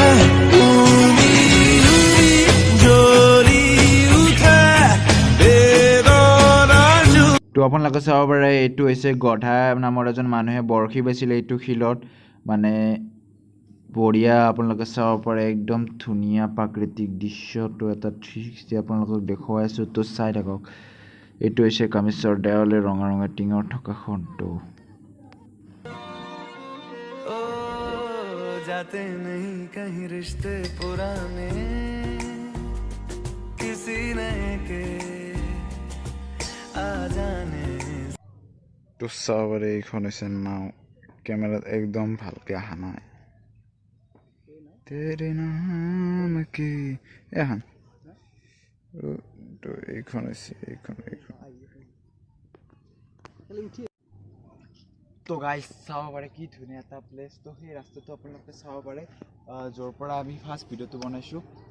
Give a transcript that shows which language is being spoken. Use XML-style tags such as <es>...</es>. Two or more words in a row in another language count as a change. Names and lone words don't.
<as>তো আপোনালোকে চাব পাৰে এইটো হৈছে গধা নামৰ এজন মানুহে বৰশী বাইছিলে এইটো শিলত মানে বঢ়িয়া আপোনালোকে চাব পাৰে একদম ধুনীয়া প্ৰাকৃতিক দৃশ্যটো এটা 360 আপোনালোকক দেখুৱাই আছোঁ তো চাই থাকক এইটো হৈছে কামেশ্বৰ দেৱালয় ৰঙা ৰঙা টিঙৰ থকা খনটো</as> <hi>जाते नहीं कहीं रिश्ते पुराने किसी नए के आ जाने</hi> <as>তো চাব পাৰে এইখন হৈছে নাও কেমেৰাত একদম ভালকৈ অহা নাই তেৰে নাম কি এখন তো এইখন হৈছে এইখন তো গাইজ চাব পাৰে কি ধুনীয়া এটা প্লেচ তো সেই ৰাস্তাটো আপোনালোকে চাব পাৰে য'ৰ পৰা আমি</as> <en>first videoটো</en> <as>বনাইছোঁ</as>